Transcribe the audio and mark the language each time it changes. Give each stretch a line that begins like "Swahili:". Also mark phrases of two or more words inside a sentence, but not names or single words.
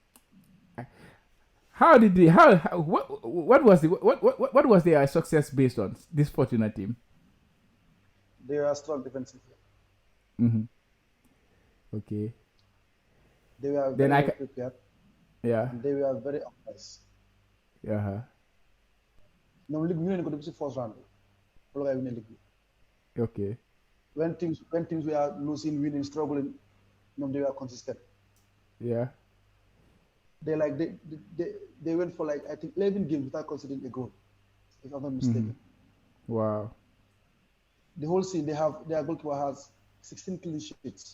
English: How did they? How what was the what was their success based on this Fortuna team? They are strong defensively. Mm-hmm. Okay. They were Then very I well prepared yeah. and they were very organized. Uh-huh.
Wolof: ñoom ligue ñu leen ko def si
English: first round
Wolof: bi loolu ngay win ligue bi
English: Okay. when teams were losing winning struggling ñoom they were consistent. Yeah. They went for like I think 11 games without conceding a goal, if I'm not mistaken. Wow. The whole season their goalkeeper has 16 clean sheets.